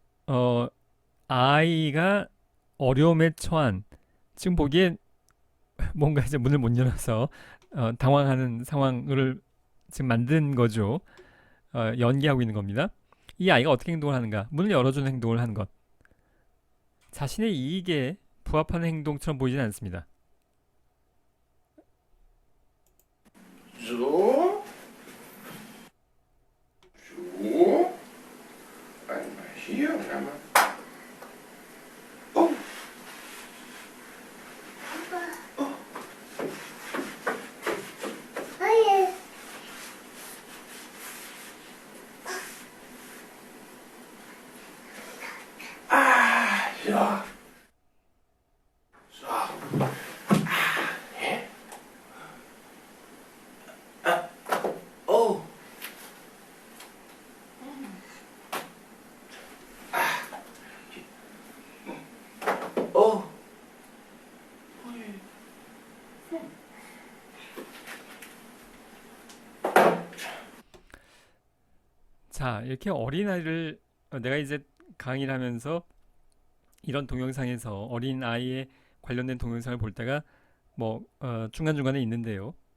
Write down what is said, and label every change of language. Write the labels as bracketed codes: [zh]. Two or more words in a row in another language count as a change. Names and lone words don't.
[ko] 아이가 어려움에 처한, 지금 보기엔 뭔가 이제 문을 못 열어서 당황하는 상황을 지금 만든 거죠. 연기하고 있는 겁니다. 이 아이가 어떻게 행동을 하는가? 문을 열어주는 행동을 하는 것. 자신의 이익에 부합하는 행동처럼 보이진 않습니다. [de] So. So. Einmal hier und einmal. Oh. Oh. Ah, ja. So. Hä? Oh. Oh. [ko] 자, 이렇게 어린아이를 내가 이제 강의를 하면서 이런 동영상에서 어린 아이에 관련된 동영상을 볼 때가 뭐 중간중간에 있는데요.